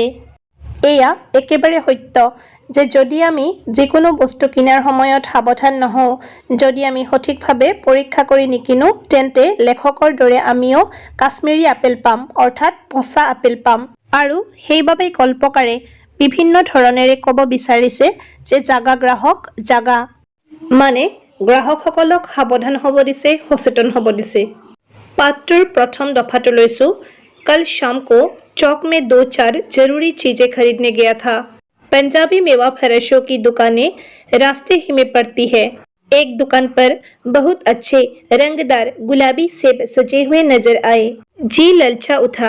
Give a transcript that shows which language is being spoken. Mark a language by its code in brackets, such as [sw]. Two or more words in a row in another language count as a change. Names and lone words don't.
[as] এয়া একেবাৰে সত্য যে যদি আমি যিকোনো বস্তু কিনাৰ সময়ত সাৱধান নহওঁ, যদি আমি সঠিকভাৱে পৰীক্ষা কৰি নিকিনো, তেন্তে লেখকৰ দৰে আমিও কাশ্মীৰী আপেল পাম, অৰ্থাৎ পচা আপেল পাম। আৰু সেইবাবে গল্পকাৰে বিভিন্ন ধৰণেৰে ক'ব বিচাৰিছে যে [hi] जागा ग्राहक जागा, [as] মানে গ্ৰাহকসকলক সাৱধান হ'ব দিছে, সচেতন হ'ব দিছে। পাঠটোৰ প্ৰথম দফাটো লৈছো। [hi] कल शाम को चौक में 2-4 जरूरी चीजें खरीदने गया था। पंजाबी मेवा फरोशों की दुकानें रास्ते ही में पड़ती है। एक दुकान पर बहुत अच्छे रंगदार गुलाबी सेब सजे हुए नजर आए। जी ललचा उठा।